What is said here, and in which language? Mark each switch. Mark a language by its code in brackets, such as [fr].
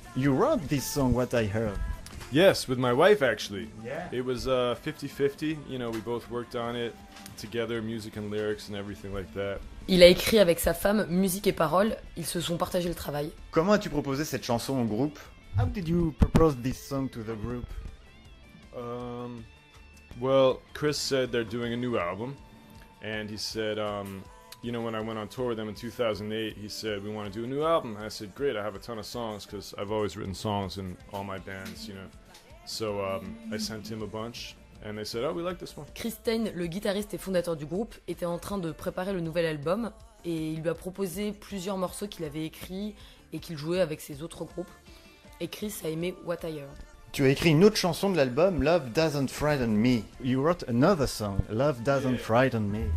[en] You wrote this song, What I Heard. Yes, with my wife actually. Yeah. It was 50-50. You know, we both worked on it together, music and lyrics and everything like that. [fr] Il a écrit avec sa femme musique et paroles, ils se sont partagé le travail. Comment as-tu proposé cette chanson au groupe? [en] How did you propose this song to the group? Well, Chris said they're doing a new album, and he said, you know, when I went on tour with them in 2008, he said, we want to do a new album. I said, great, I have a ton of songs, because I've always written songs in all my bands, you know. So I sent him a bunch, and they said, oh, we like this one. [fr] Chris Stein, le guitariste et fondateur du groupe, était en train de préparer le nouvel album, et il lui a proposé plusieurs morceaux qu'il avait écrits et qu'il jouait avec ses autres groupes. Et Chris a aimé What I Heard. Tu as écrit une autre chanson de l'album, Love Doesn't Frighten Me. [en] You wrote another song, Love Doesn't Frighten Me.